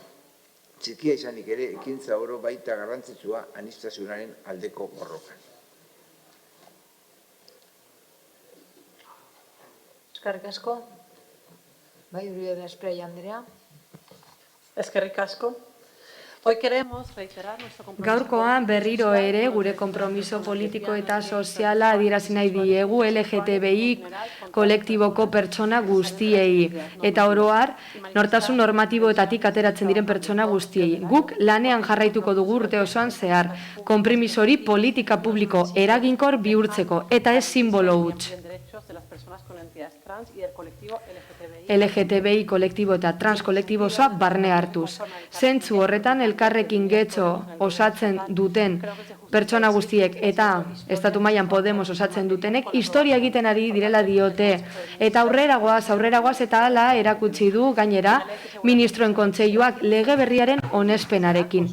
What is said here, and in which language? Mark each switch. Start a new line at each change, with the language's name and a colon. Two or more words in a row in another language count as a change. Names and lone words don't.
Basque: Txikia izanik ere, ekintza oro baita garrantzitsua aniztasunaren aldeko borrokan. Eskerrik asko. Bai, Uribe Esprei Andrea. Eskerrik asko.
Spanish: Hoy queremos reiterar nuestro compromiso.
Basque: Gaurkoan berriro ere gure konpromiso politiko eta soziala adierazi nahi diegu LGTBI kolektiboko pertsona guztiei eta oro har nortasun normatiboetatik ateratzen diren pertsona guztiei. Guk lanean jarraituko dugu urte osoan zehar, konpromiso hori politika publiko eraginkor bihurtzeko eta ez sinbolo huts.
Spanish: Derechos de las personas con entidades trans y del colectivo LGTBI.
Basque: LGTBI kolektibo eta trans kolektibo osoa barne hartuz. Zentzu horretan elkarrekin getxo osatzen duten pertsona guztiek eta estatu mailan Podemos osatzen dutenek historia egiten ari direla diote. Eta aurreragoaz eta hala erakutsi du gainera ministroen kontseiluak lege berriaren onespenarekin.